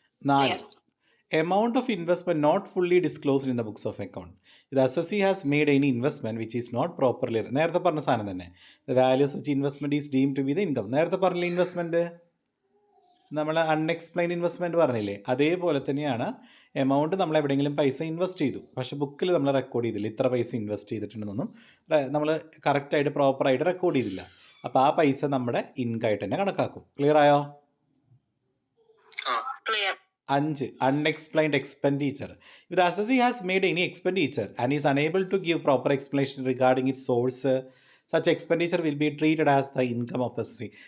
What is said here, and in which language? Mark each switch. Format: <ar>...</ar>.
<en>4, amount of investment not fully disclosed in the books of account. The assessee has made any investment which is not properly,</en> <ml>നേരത്തെ പറഞ്ഞ സാധനം തന്നെ,</ml> <en>the value of such investment is deemed to be the income.</en> <ml>നേരത്തെ പറഞ്ഞ investment നമ്മൾ unexplained investment പറഞ്ഞില്ലേ, അതേപോലെ തന്നെയാണ് എമൗണ്ട്. നമ്മൾ എവിടെയെങ്കിലും പൈസ ഇൻവെസ്റ്റ് ചെയ്തു, പക്ഷേ ബുക്കിൽ നമ്മൾ റെക്കോർഡ് ചെയ്തില്ല, ഇത്ര പൈസ ഇൻവെസ്റ്റ് ചെയ്തിട്ടുണ്ടെന്നൊന്നും നമ്മൾ കറക്റ്റായിട്ട് പ്രോപ്പറായിട്ട് റെക്കോർഡ് ചെയ്തില്ല. അപ്പോൾ ആ പൈസ നമ്മുടെ ഇൻകമായിട്ട് തന്നെ കണക്കാക്കും. ക്ലിയറായോ?</ml> <en>5, unexplained expenditure. If the assessee has made any expenditure and is unable to give proper explanation regarding its source, such expenditure will be treated as the income of the assessee.</en>